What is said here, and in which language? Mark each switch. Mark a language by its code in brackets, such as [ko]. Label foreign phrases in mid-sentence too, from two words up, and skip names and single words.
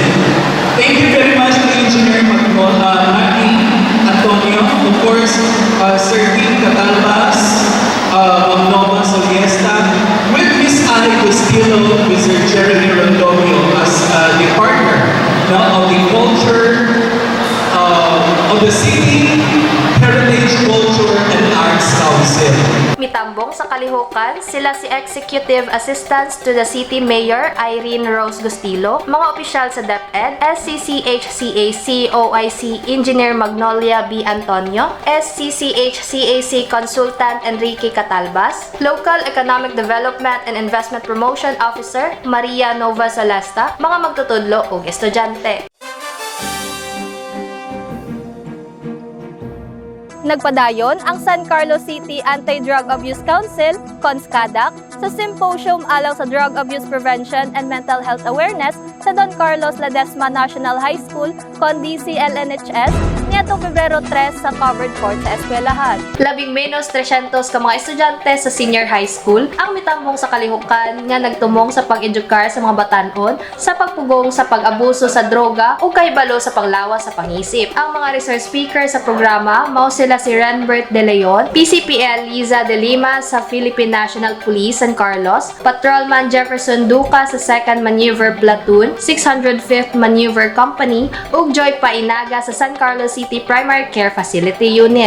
[en] Thank you very much to Engineer Maki Antonio, of course, Sir Dean Catalbas, Nova Soliesta, with Miss Ali Castillo, Mr. Jeremy Rondonio as the partner now of the culture of the City Heritage Culture and Arts Council. [ceb] Mitambong sa kalihukan, sila si [en] Executive Assistants to the City Mayor [ceb] Irene Rose Gustilo, mga opisyal sa DepEd, SCCHCAC OIC Engineer Magnolia B. Antonio, SCCHCAC Consultant Enrique Catalbas, [en] Local Economic Development and Investment Promotion Officer [ceb] Maria Nova Solasta, mga magtutudlo ug estudyante. Nagpadayon ang San Carlos City Anti-Drug Abuse Council, CONSCADAC, sa symposium alaw sa Drug Abuse Prevention and Mental Health Awareness sa Don Carlos Ledesma National High School, CONDC-LNHS, nitong Pebrero 3 sa covered court sa eskwelahan. Labing menos 300 ka mga estudyante sa senior high school ang mitambong sa kalihukan nga nagtumong sa pag-edukar sa mga batanon sa pagpugong sa pag-abuso sa droga o kahibalo sa panglawas sa pangisip. Ang mga [en] resource speaker [ceb] sa programa mao sila si Renbert De Leon, PCPL Liza De Lima sa Philippine National Police San Carlos, Patrolman Jefferson Duca sa 2nd Maneuver Platoon, 605th Maneuver Company, ug Joy Painaga sa San Carlos City Primary Care Facility Unit.